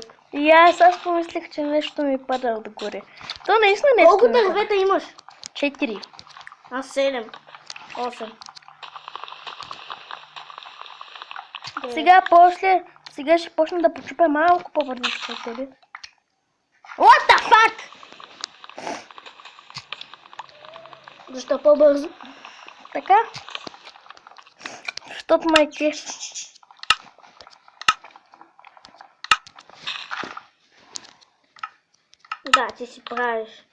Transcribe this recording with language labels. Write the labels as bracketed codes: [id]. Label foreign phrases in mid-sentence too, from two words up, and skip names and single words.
[bg] И аз помислих, че нещо ми пада отгоре. То наистина нещо Колко ми пада. дървета имаш? 4. Аз 7. 8. Сега ще почна да почупя малко по-бързо от тебе. [en] What the fuck? [bg] Защо по-бързо? Така. Защото майке. Да, ти си правиш.